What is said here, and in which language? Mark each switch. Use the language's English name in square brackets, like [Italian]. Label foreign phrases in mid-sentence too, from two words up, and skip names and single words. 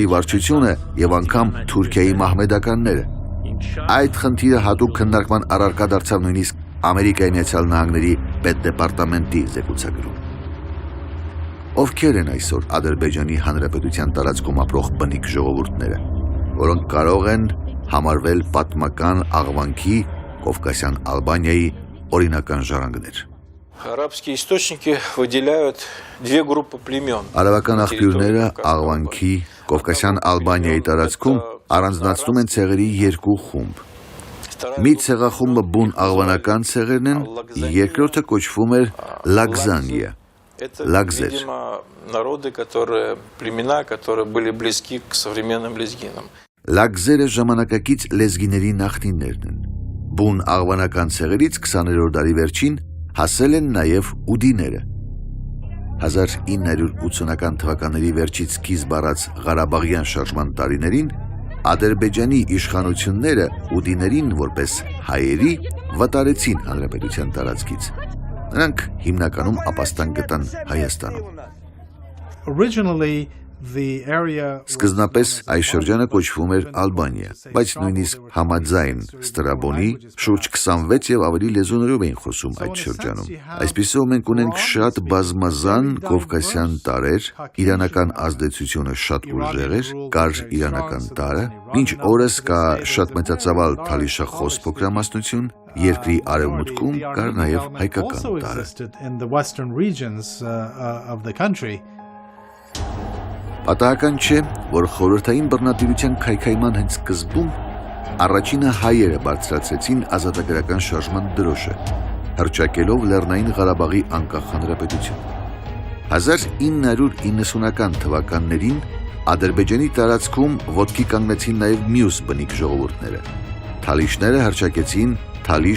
[Armenian] վարչությունը եւ անգամ Թուրքիայի մահմեդականները։ Այդ խնդիրը հատուկ քննարկման առարկա դարձավ նույնիսկ Ամերիկայի Միացյալ Նահանգների պետդեպարտամենտի զեկուցագրում։ Ովքեր են այսօր Ադրբեջանի Հանրապետության տարածքում ապրող բնիկ ժողովուրդները, որոնք կարող են համարվել պատմական աղվանքի Կովկասյան Ալբանիայի օրինական ժառանգներ։ [Russian] Арабские источники выделяют две группы племен. [Armenian] Արաբական աղբյուրները աղվանքի Կովկասյան Ալբանիայի տարածքում առանձնացնում են ցեղերի երկու խումբ։ Մի ցեղախումբը բուն աղվանական ցեղերն են, երկրորդը կոչվում էր Լագզանիա։ [Russian] Это, Лакзер. видимо, народы, племена, которые были близки к современным лезгинам. [Armenian] Լագզերը ժամանակակից լեզգիների նախնիներն են։ Բուն աղվանական ցեղերից 20-րդ դարի վերջին հասել են նաև ուդիները։ 1980-ական թվականների վերջից սկիզբ առած Ղարաբաղյան շարժման տարիներին Ադրբեջանի իշխանությունները ուդիներին որպես հայերի վտարեցին հանրապետության տարածքից։ Նրանք հիմնականում ապաստան գտան Հայաստանում։ [English] Originally, the area [Armenian] Սկզբնապես այս շրջանը կոչվում էր Ալբանիա, բայց նույնիսկ համաձայն Ստրաբոնի շուրջ 26 եւ ավելի լեզուներով էին խոսում այդ շրջանում։ Այսպիսով մենք ունենք շատ բազմազան կովկասյան տարրեր, իրանական ազդեցությունը շատ ուժեղ էր, կար իրանական տարը, մինչ օրս կա շատ մեծածավալ թալիշախոս փոքրամասնություն, երկրի արևմուտքում կար նաև հայկական [English] also [Armenian] տարը։ [English] existed in the western regions of the country. [Armenian] Պատահական չէ, որ խորհրդային բռնատիրության քայքայման հենց սկզբում առաջինը հայերը բարձրացրեցին ազատագրական շարժման դրոշը, հռչակելով Լեռնային Ղարաբաղի անկախ հանրապետություն։ 1990-ական թվականներին Ադրբեջանի տարածքում ոտքի կանգնեցին նաև մյուս բնիկ ժողովուրդները։ Թալիշները հռչակեցին Թալիշ